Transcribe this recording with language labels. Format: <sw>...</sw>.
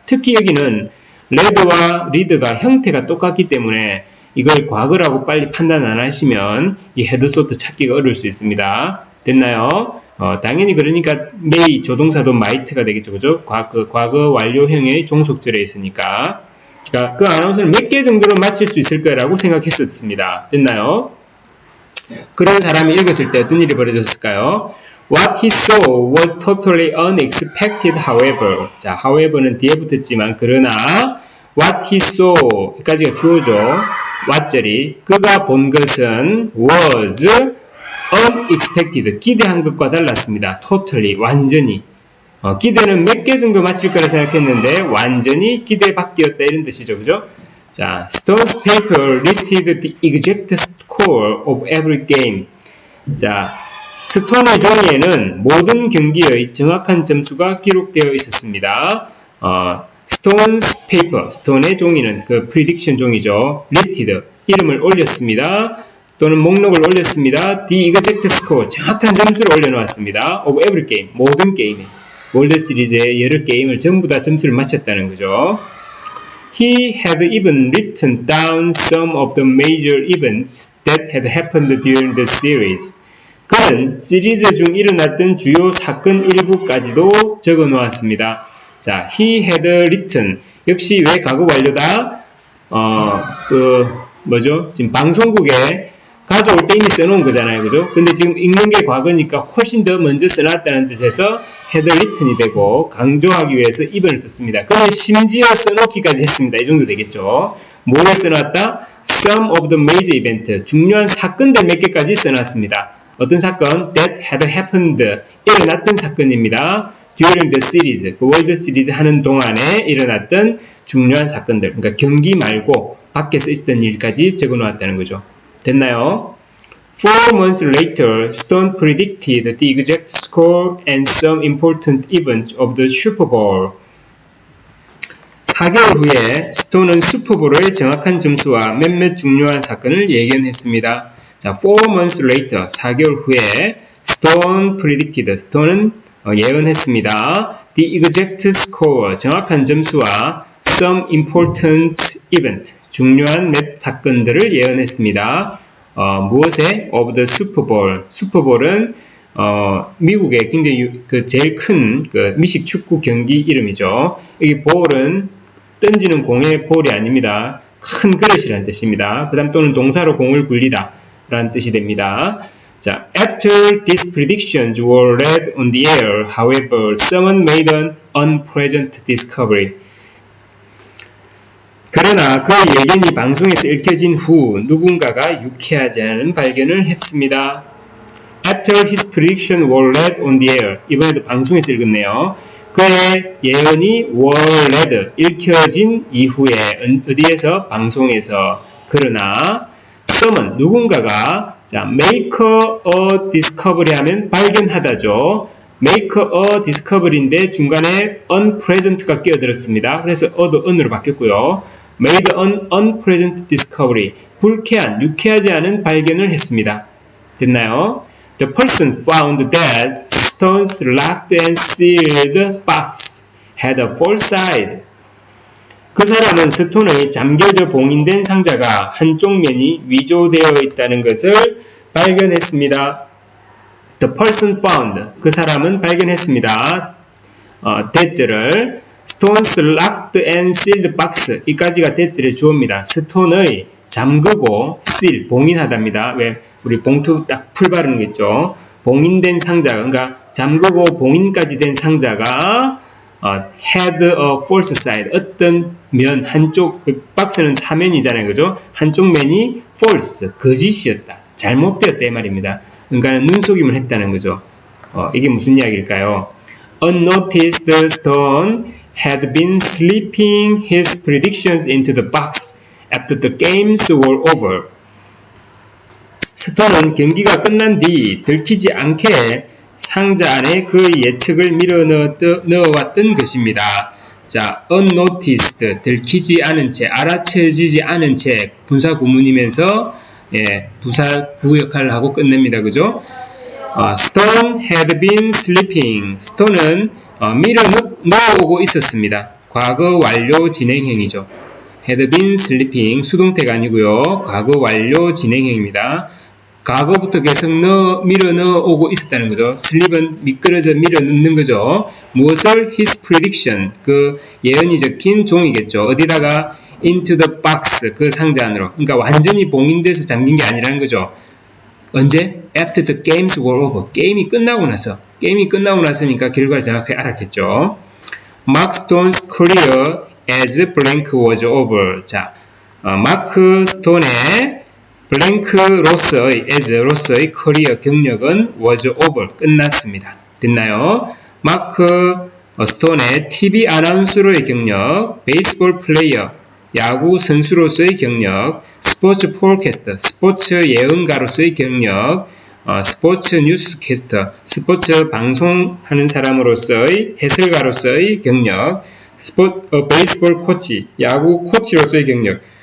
<ko>특히 여기는 레드와 리드가 형태가 똑같기 때문에 이걸 과거라고 빨리 판단 안 하시면 이 헤드소트 찾기가 어려울 수 있습니다. 됐나요? 당연히 그러니까 may 조동사도 might가 되겠죠. 그죠? 과거 완료형의 종속절에 있으니까. 그러니까 그 아나운서는 몇 개 정도로 맞힐 수 있을 거라고 생각했었습니다. 됐나요? 그런 사람이 읽었을 때 어떤 일이 벌어졌을까요?</ko> <en>What he saw was totally unexpected, however.</en> <ko>자, however는 뒤에 붙었지만, 그러나,</ko> <en>what he saw,</en> <ko>여기까지가 주어죠. what절이. 그가 본 것은</ko> <en>was unexpected.</en> <ko>기대한 것과 달랐습니다. totally, 완전히. 기대는 몇 개 정도 맞힐 거라 생각했는데, 완전히 기대 밖이었다. 이런 뜻이죠. 그죠?</ko> <en>자, Stone's paper listed the exact score of every game.</en> <ko>자, 스톤의 종이에는 모든 경기의 정확한 점수가 기록되어 있었습니다.</ko> <en>Stone's paper,</en> <ko>스톤의 종이는 그 prediction 종이죠. listed, 이름을 올렸습니다. 또는 목록을 올렸습니다.</ko> <en>The exact score,</en> <ko>정확한 점수를 올려놓았습니다.</ko> <en>of every game,</en> <ko>모든 게임에. 월드 시리즈의 여러 게임을 전부 다 점수를 맞췄다는 거죠.</ko> <en>He had even written down some of the major events that had happened during the series.</en> <ko>그는 시리즈 중 일어났던 주요 사건 일부까지도 적어 놓았습니다. 자,</ko> <en>he had written.</en> <ko>역시 왜 과거 완료다? 지금 방송국에 가져올 때 이미 써놓은 거잖아요. 그죠? 근데 지금 읽는 게 과거니까 훨씬 더 먼저 써놨다는 뜻에서</ko> <en>had written</en> <ko>이 되고, 강조하기 위해서 even을 썼습니다. 그럼 심지어 써놓기까지 했습니다. 이 정도 되겠죠? 뭐를 써놨다?</ko> <en>Some of the major event.</en> <ko>중요한 사건들 몇 개까지 써놨습니다. 어떤 사건?</ko> <en>That had happened.</en> <ko>일어났던 사건입니다.</ko> <en>During the series.</en> <ko>그 월드 시리즈 하는 동안에 일어났던 중요한 사건들. 그러니까 경기 말고 밖에서 있었던 일까지 적어 놓았다는 거죠. 됐나요?</ko> <en>4 months later, Stone predicted the exact score and some important events of the Super Bowl.</en> <ko>4개월 후에 스톤은 슈퍼볼의 정확한 점수와 몇몇 중요한 사건을 예견했습니다. 자,</ko> <en>4 months later,</en> <ko>4개월 후에</ko> <en>Stone predicted,</en> <ko>스톤은 예언했습니다.</ko> <en>The exact score,</en> <ko>정확한 점수와</ko> <en>some important event,</en> <ko>중요한 몇 사건들을 예언했습니다. 무엇에?</ko> <en>Of the Super Bowl.</en> <ko>슈퍼볼은 미국의 굉장히 제일 큰 미식 축구 경기 이름이죠. 여기 볼은 던지는 공의 볼이 아닙니다. 큰 그릇이라는 뜻입니다. 그 다음 또는 동사로 공을 굴리다 라는 뜻이 됩니다.</ko> <en>자, after these predictions were read on the air, however, someone made an unpleasant discovery.</en> <ko>그러나 그 예견이 방송에서 읽혀진 후 누군가가 유쾌하지 않은 발견을 했습니다.</ko> <en>After his prediction were read on the air.</en> <ko>이번에도 방송에서 읽었네요. 그의 예언이</ko> <en>were read,</en> <ko>읽혀진 이후에 어디에서? 방송에서. 그러나 someone, 누군가가 자,</ko> <en>make a discovery</en> <ko>하면 발견하다죠.</ko> <en>make a discovery</en> <ko>인데 중간에 unpleasant가 끼어들었습니다. 그래서 어도 un으로 바뀌었고요.</ko> <en>made an unpleasant discovery.</en> <ko>불쾌한, 유쾌하지 않은 발견을 했습니다. 됐나요?</ko> <en>The person found that Stone's locked and sealed box had a false side.</en> <ko>그 사람은 스톤의 잠겨져 봉인된 상자가 한쪽 면이 위조되어 있다는 것을 발견했습니다.</ko> <en>The person found.</en> <ko>그 사람은 발견했습니다.</ko> <en>that를 Stone's locked and sealed box.</en> <ko>이까지가 that의 주어입니다. 스톤의 잠그고 seal, 봉인하답니다. 왜? 우리 봉투 딱 풀 바르는 게 있죠. 봉인된 상자, 그러니까 잠그고 봉인까지 된 상자가</ko> <en>had a false side.</en> <ko>어떤 면, 한쪽, 박스는 사면이잖아요. 그죠? 한쪽 면이 false, 거짓이었다. 잘못되었다. 이 말입니다. 그러니까 눈속임을 했다는 거죠. 이게 무슨 이야기일까요?</ko> <en>Unnoticed, Stone had been slipping his predictions into the box after the games were over.</en> <ko>스톤은 경기가 끝난 뒤 들키지 않게 상자 안에 그 예측을 밀어 넣어왔던 것입니다. 자, 자, unnoticed, 들키지 않은 채, 알아채지지 않은 채, 분사 구문이면서, 예, 부사 역할을 하고 끝냅니다. 그죠?</ko> <en>Stone had been sleeping.</en> <ko>Stone은 밀어 넣어오고 있었습니다. 과거 완료 진행형이죠.</ko> <en>had been sleeping,</en> <ko>수동태가 아니고요. 과거 완료 진행형입니다. 과거부터 계속 밀어 넣어오고 있었다는 거죠. sleep은 미끄러져 밀어 넣는 거죠. 무엇을?</ko> <en>his prediction,</en> <ko>그 예언이 적힌 종이겠죠. 어디다가?</ko> <en>into the box,</en> <ko>그 상자 안으로. 그러니까 완전히 봉인돼서 잠긴 게 아니라는 거죠. 언제?</ko> <en>After the games were over.</en> <ko>게임이 끝나고 나서니까 결과를 정확히 알았겠죠.</ko> <en>Mark Stone's career as blank was over.</en> <ko>자, 마크 스톤의 블랭크로서의 as로서의 커리어 경력은</ko> <en>was over.</en> <ko>끝났습니다. 됐나요? 마크 스톤의 TV 아나운서로의 경력, 베이스볼 플레이어, 야구 선수로서의 경력, 스포츠 폴캐스터, 스포츠 예언가로서의 경력, 스포츠 뉴스캐스터, 스포츠 방송하는 사람으로서의 해설가로서의 경력, 베이스볼 코치, 야구 코치로서의 경력.</ko>